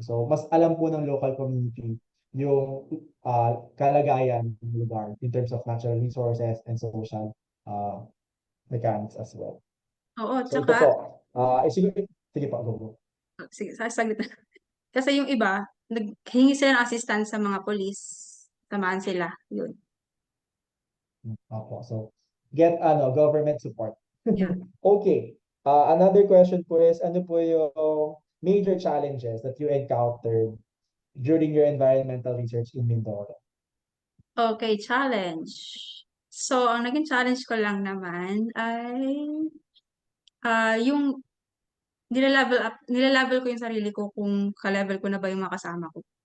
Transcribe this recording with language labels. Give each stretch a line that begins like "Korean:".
English: So,
Filipino: mas alam po ng
English: local community
Filipino: yung kalagayan ng lugar
English: in terms of natural resources and social uh, mechanics as well.
Filipino: Oo, So, ito tsaka, po. Sige po, go. sige, saglit na. Kasi yung iba, naghingi sila ng assistance sa mga police. Tamaan sila. Yun. Opo.
English: So, get government support. Yeah. Okay. Another question po is,
Filipino: ano po yung
English: major challenges that you encountered during your environmental research in Mindoro? Okay, challenge.
Filipino: So, ang naging challenge ko lang naman ay yung nilelevel ko yung sarili ko kung ka-level ko na ba yung mga kasama ko.